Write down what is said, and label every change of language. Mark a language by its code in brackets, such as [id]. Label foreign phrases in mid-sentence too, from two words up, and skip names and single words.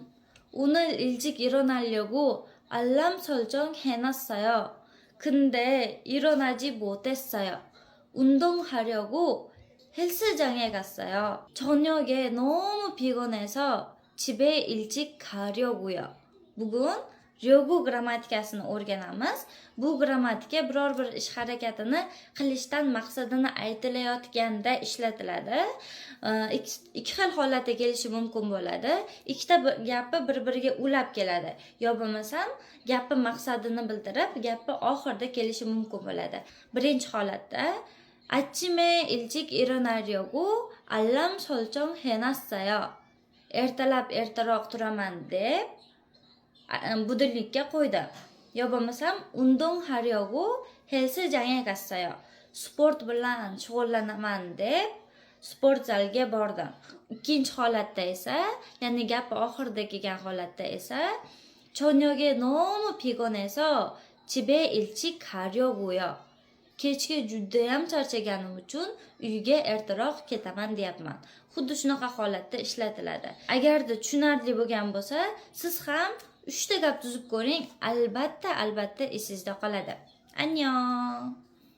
[ko] 오늘 일찍 일어나려고 알람 설정 해놨어요. 근데 일어나지 못했어요. 운동하려고 헬스장에 갔어요. 저녁에 너무 피곤해서 집에 일찍 가려고요. [uz] Bugun ryogu grammatikasini o'rganamiz. Bu grammatika biror bir ish harakatini qilishdan maqsadini aytilayotganda ishlatiladi. Ikki xil holatda kelishi mumkin bo'ladi. Ikkita gapni bir-biriga ulab keladi. Yo bo'lmasam, gapni maqsadini bildirib, gapni oxirida kelishi mumkin bo'ladi. Birinchi holatda [ko] 아침에 일찍 일어나려고 알람 설정해놨어요. [uz] ertalab ertaroq turaman deb budilnikka qo'ydim. Yo bo'lmasam [ko] 운동하려고 헬스장에 갔어요. [uz] Sport bilan shug'ullanaman deb sport zalga bordim. Ikkinchi holatda esa, ya'ni gap oxirida kelgan holatda esa, [ko] 저녁에 너무 피곤해서 집에 일찍 가려고요. [uz] Kechga judayam charchaganim uchun uyga ertaroq ketaman deyapman. Xuddi shunaqa holatda ishlatiladi. Agarda tushunarli bo'lgan bo'lsa, siz ham 3 ta gap tuzib ko'ring, albatta esingizda qoladi. [ko] Annyeong.